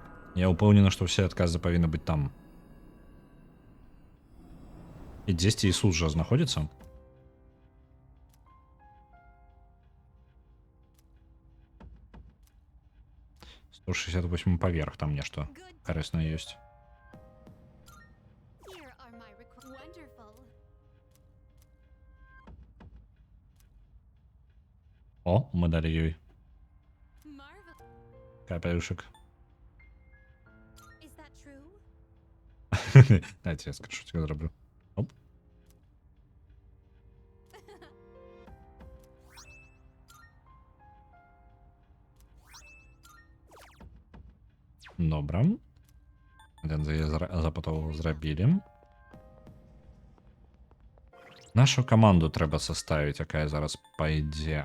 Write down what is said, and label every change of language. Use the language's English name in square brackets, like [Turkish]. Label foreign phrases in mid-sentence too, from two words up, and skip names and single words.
[Belarusian] Я ўпэўнены, што ўсе адказы павінны быць там. І дзесьці Ісус жа знаходзіцца. — 168 паверх, там нешта карыснае ёсць. [English] Here are my wonderful. [Belarusian] О, мы далі ёй Marvel. капелюшек. [English] Is that true? [Ukrainian] Дайте я скріншот зроблю. Оп. [Belarusian] Добра. Запытаў зрабілі. Нашу каманду трэба составіць, якая зараз пайдзе.